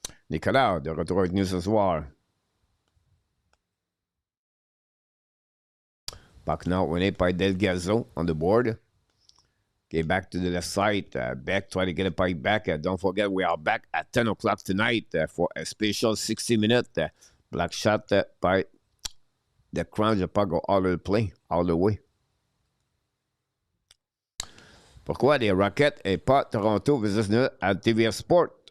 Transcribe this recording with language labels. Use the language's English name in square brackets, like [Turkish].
[French] Nicolas, de retour avec nous ce soir. [English] Puck now winning by Del Gazzo on the board. Okay, back to the left side. Beck try to get a puck back. Don't forget, we are back at 10 o'clock tonight for a special 60-minute black shot by the Crunch. The puck go all the play, all the way. [French] Pourquoi les Rockets et pas Toronto versus à TVA Sport?